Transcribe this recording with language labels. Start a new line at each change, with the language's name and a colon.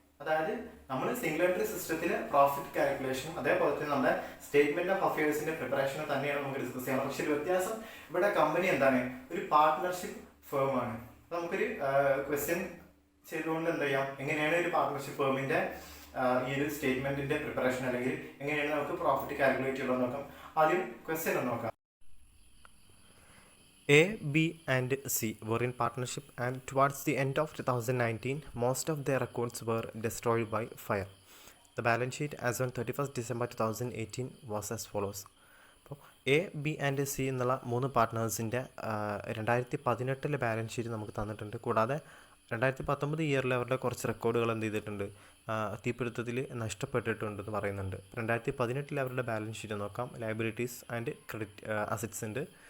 Malayalam: അതായത് നമ്മൾ single entry സിസ്റ്റത്തിൽ പ്രോഫിറ്റ് കാൽക്കുലേഷനും അതേപോലെ തന്നെ നമ്മുടെ സ്റ്റേറ്റ്മെന്റ് ഓഫ് അഫയേഴ്സിന്റെ പ്രിപ്പറേഷനും തന്നെയാണ് നമുക്ക് ഡിസ്കസ് ചെയ്യാം. പക്ഷേ വ്യത്യാസം ഇവിടെ കമ്പനി എന്താണ്, ഒരു പാർട്ട്ണർഷിപ്പ് ഫേം ആണ്. നമുക്കൊരു ക്വസ്റ്റ്യൻ ചെയ്തുകൊണ്ട് എന്ത് ചെയ്യാം, എങ്ങനെയാണ് ഒരു പാർട്ട്ണർഷിപ്പ് ഫേമിന്റെ ഈ ഒരു സ്റ്റേറ്റ്മെന്റിന്റെ പ്രിപ്പറേഷൻ അല്ലെങ്കിൽ എങ്ങനെയാണ് നമുക്ക് പ്രോഫിറ്റ് കാൽക്കുലേറ്റ് ചെയ്യുന്നത് നോക്കാം. ആദ്യം ക്വസ്റ്റ്യൻ ഒന്ന് നോക്കാം.
English: A, B and C were in partnership, and towards the end of 2019, most of their accounts were destroyed by fire. The balance sheet as on 31st December 2018 was as follows.
Malayalam: അപ്പോൾ A B and C എന്നുള്ള മൂന്ന് പാർട്ട്നേഴ്സിൻ്റെ 2018 balance sheet നമുക്ക് തന്നിട്ടുണ്ട്. കൂടാതെ 2019 ഇയറിൽ അവരുടെ കുറച്ച് റെക്കോർഡുകൾ എന്ത് ചെയ്തിട്ടുണ്ട്, തീപിടുത്തത്തിൽ നഷ്ടപ്പെട്ടിട്ടുണ്ടെന്ന് പറയുന്നുണ്ട്. 2018 അവരുടെ ബാലൻസ് ഷീറ്റ് നോക്കാം. ലയബിലിറ്റീസ് ആൻഡ് ക്രെഡിറ്റ് അസറ്റ്സ് ഉണ്ട്.